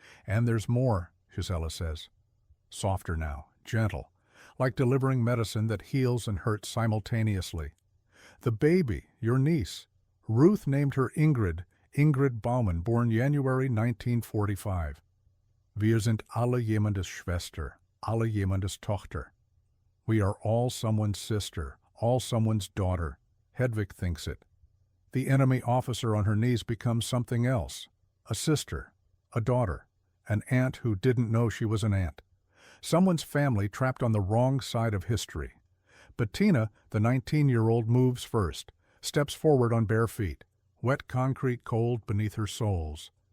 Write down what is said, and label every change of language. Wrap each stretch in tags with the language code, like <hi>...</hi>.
<en>And there's more, Gisela says. Softer now, gentle, like delivering medicine that heals and hurts simultaneously. The baby, your niece. Ruth named her Ingrid Baumann, born January 1945.</en> <de>Wir sind alle jemandes Schwester, alle jemandes Tochter.</de> <en>We are all someone's sister, all someone's daughter. Hedwig thinks it. The enemy officer on her knees becomes something else. A sister, a daughter, an aunt who didn't know she was an aunt. Someone's family trapped on the wrong side of history. Bettina, the 19-year-old, moves first, steps forward on bare feet, wet concrete cold beneath her soles.</en>